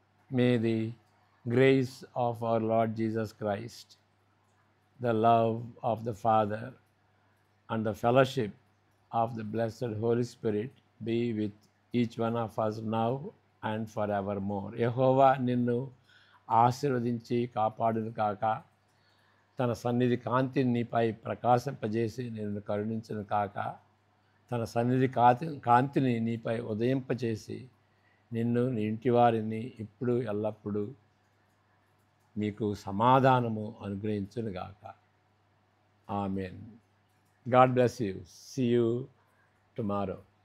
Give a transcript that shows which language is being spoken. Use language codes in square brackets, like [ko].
[en] May the grace of our Lord Jesus Christ, the love of the Father, and the fellowship of the blessed Holy Spirit be with each one of us now and forevermore. [te] యెహోవా నిన్ను ఆశీర్వదించి కాపాడును కాక, తన సన్నిధి కాంతిని నీపై ప్రకాశింపజేసి నిన్ను కరుణించును కాక, తన సన్నిధి కాంతిని నీపై ఉదయింపచేసి నిన్ను, నీ ఇంటి వారిని ఇప్పుడు ఎల్లప్పుడూ మీకు సమాధానము అనుగ్రహించును గాక. [en] Amen. God bless you. See you tomorrow.